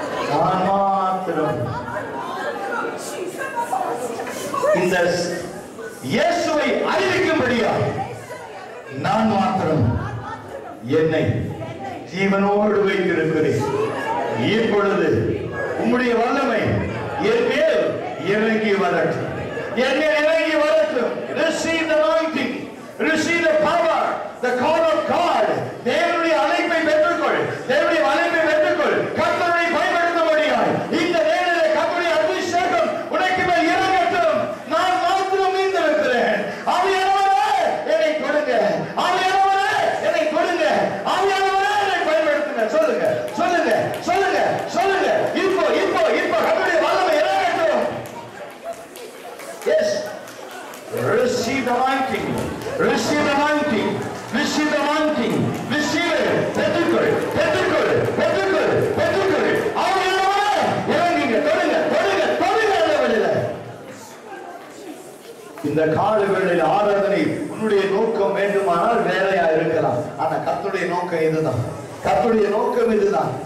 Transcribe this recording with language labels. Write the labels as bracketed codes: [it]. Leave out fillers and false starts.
[ta] நான் மாத்திரம் இந்த இயேசுவை அறிவிக்கும்படியா நான் மாத்திரம் என்னை ஜீவனோடு வைத்திருக்கிறேன். இப்பொழுது உம்முடைய வல்லமை என் மேல் இறங்கி வரட்டும், என் மேல் இறங்கி வரட்டும். [en] Receive the anointing, receive the power, the call of God. [ta] தேவனுடைய அழைப்பை பெற்றுக்கொள், தேவனுடைய அழைப்பை பெற்றுக்கொள். கர்த்தரை பயன்படுத்தும்படியாய் இந்த நேரத்திலே கர்த்தருடைய அபிஷேகம் உனக்கு மேல் இறங்கட்டும். நான் மாத்திரம் மீந்திருக்கிறேன். ஆவியானவரே என்னை கொடுங்க, ஆவியானவரே என்னை கொடுங்க, ஆவியானவரே என்னை பயன்படுத்துங்க. சொல்லுங்க சொல்லுங்க சொல்லுங்க சொல்லுங்க. இப்போ இப்போ இப்போ கர்த்தருடைய வல்லமை இறங்கட்டும். [en] Yes, receive the anointing, receive the anointing, receive the anointing, receive it. [ta] பெற்றுக்கொள் பெற்றுக்கொள் பெற்றுக்கொள் பெற்றுக்கொள். ஆவியானவரே இறங்குங்க, தொடுங்க தொடுங்க தொடுங்க. அந்த வேளையில இந்த கால வேளையில ஆராதனை உன்னுடைய நோக்கம் வேண்டுமானால் வேறையா இருக்கலாம். ஆனா கர்த்தருடைய நோக்கம் இதுதான், கர்த்தருடைய நோக்கம் இதுதான்.